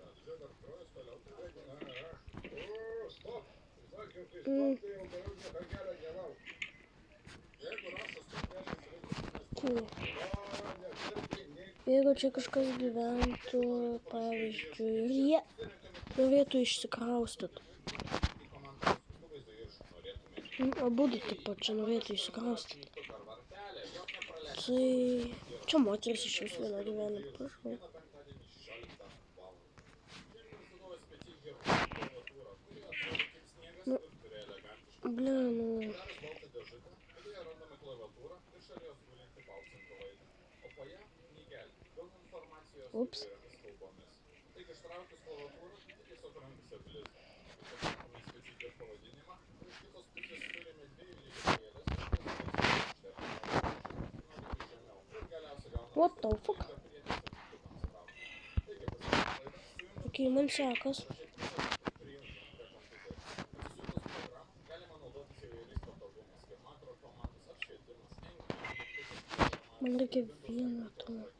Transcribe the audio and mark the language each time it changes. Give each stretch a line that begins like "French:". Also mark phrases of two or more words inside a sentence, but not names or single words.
Lithuanian: Jeigu čia kažkas gyventų, pavyzdžiui, ir jie norėtų išsikraustyti. Abudu taip pat čia norėtų išsikraustyti. Tai čia moteris iš jūsų viena gyvena, prašau. Ups.
English: What the fuck?
Lithuanian: Okay, man sekas. Man reikia vieną to.